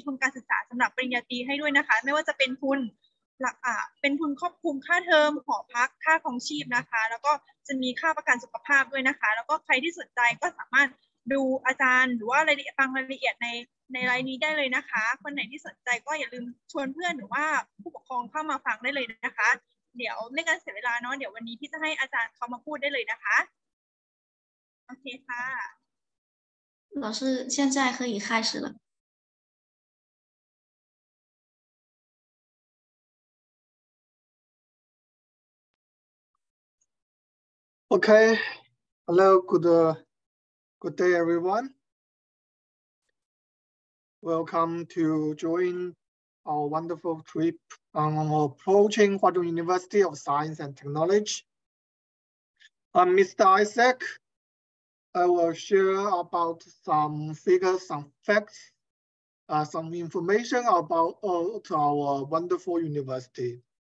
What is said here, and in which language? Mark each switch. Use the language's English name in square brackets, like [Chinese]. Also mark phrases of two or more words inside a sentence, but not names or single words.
[Thai] ทุนการศึกษาสำหรับปริญญาตรีให้ด้วยนะคะไม่ว่าจะเป็นทุนเป็นทุนครอบคลุมค่าเทอมหอพักค่าครองชีพนะคะแล้วก็จะมีค่าประกันสุขภาพด้วยนะคะแล้วก็ใครที่สนใจก็สามารถดูอาจารย์หรือว่ารายละเอียดฟังรายละเอียดในไลน์นี้ได้เลยนะคะคนไหนที่สนใจก็อย่าลืมชวนเพื่อนหรือว่าผู้ปกครองเข้ามาฟังได้เลยนะคะเดี๋ยวไม่การเสียเวลาเนาะเดี๋ยววันนี้พี่จะให้อาจารย์เขามาพูดได้เลยนะคะโอเคค่ะ [Chinese] 老师现在可以开始了。 [English] Okay, hello, good day, everyone. Welcome to join our wonderful trip on approaching Huazhong University of Science and Technology. I'm Mr. Isaac. I will share about some figures, some facts, some information about our wonderful university.